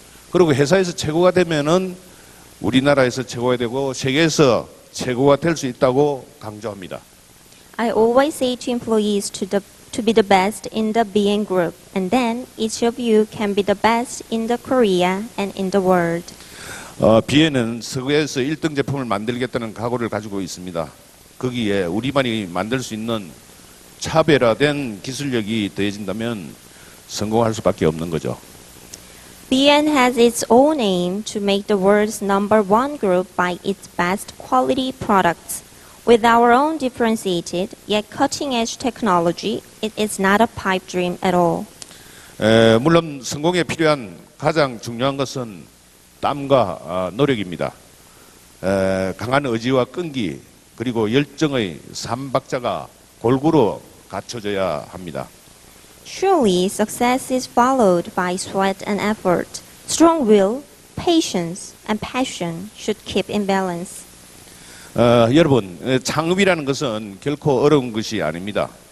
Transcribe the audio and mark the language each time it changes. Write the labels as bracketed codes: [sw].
[ko] 그리고 회사에서 최고가 되면은 우리나라에서 최고가 되고 세계에서 최고가 될 수 있다고 강조합니다. [en] I always say to employees to be the best in the BN Group, and then each of you can be the best in the Korea and in the world. [ko] BN은 세계에서 1등 제품을 만들겠다는 각오를 가지고 있습니다. 거기에 우리만이 만들 수 있는 차별화된 기술력이 더해진다면 성공할 수밖에 없는 거죠. [en] BN has its own aim to make the world's number one group by its best quality products. With our own differentiated yet cutting-edge technology, it is not a pipe dream at all. [ko] 물론 성공에 필요한 가장 중요한 것은 땀과 노력입니다. 강한 의지와 끈기 그리고 열정의 삼박자가 골고루 갖춰져야 합니다. [en] Surely, success is followed by sweat and effort. Strong will, patience, and passion should keep in balance. [ko] 여러분, 창업이라는 것은 결코 어려운 것이 아닙니다.